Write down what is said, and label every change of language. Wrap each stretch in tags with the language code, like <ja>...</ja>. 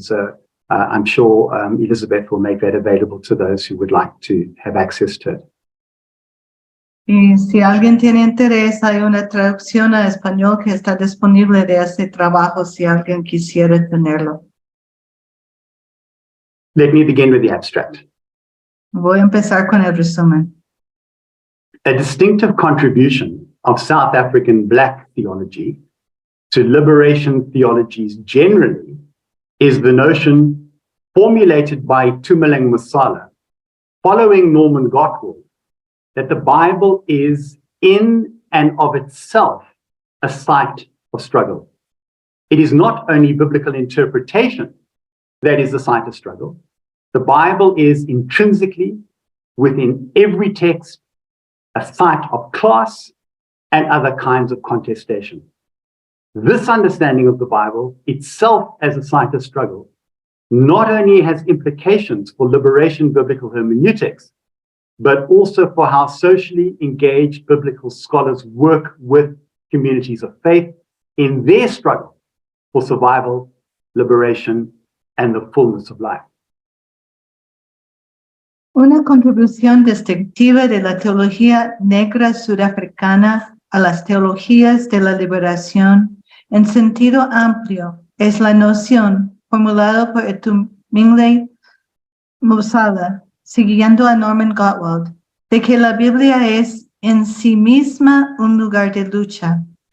<en>So I'm sure Elizabeth will make that available to those who would like to have access to it.</en> <es>Y si alguien tiene interés, hay una traducción a español que está disponible de este trabajo si alguien quisiera tenerlo.</es> <en>Let me begin with the abstract.</en> <es>Voy a empezar con el resumen.</es> <en>A distinctive contribution of South African Black theology to liberation theologies generally is the notion formulated by Tumeleng Masala, following Norman Gottwald, that the Bible is in and of itself a site of struggle. It is not only biblical interpretation that is the site of struggle. The Bible is intrinsically, within every text, a site of class and other kinds of contestation. This understanding of the Bible itself as a site of struggle not only has implications for liberation biblical hermeneutics, but also for how socially engaged biblical scholars work with communities of faith in their struggle for survival, liberation, and the fullness of life.</en> <es>Una contribución distintiva de la teología negra sudafricana a las teologías de la liberación en sentido amplio es la noción formulada por Tumeleng Masala, siguiendo a Norman Gottwald, de que la Biblia es en sí misma un lugar de lucha.</es>